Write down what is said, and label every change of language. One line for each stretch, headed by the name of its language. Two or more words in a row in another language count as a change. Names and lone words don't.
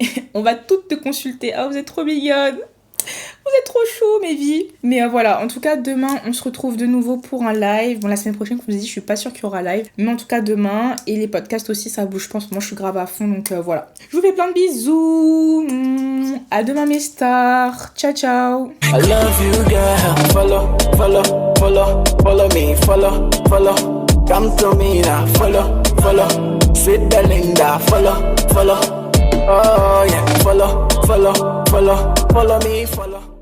French: On va toutes te consulter. Ah, vous êtes trop mignonnes. Vous êtes trop chauds, mes vies. Mais voilà, en tout cas, demain, on se retrouve de nouveau pour un live. Bon, la semaine prochaine, comme je vous ai dit, je suis pas sûre qu'il y aura live. Mais en tout cas, demain. Et les podcasts aussi, ça bouge, je pense. Moi, je suis grave à fond, donc voilà. Je vous fais plein de bisous. À demain, mes stars. Ciao, ciao.
English: I love you, girl. Follow me. Follow. Come to me now. Follow. Sweet Belinda. Follow. Oh, yeah. Follow me.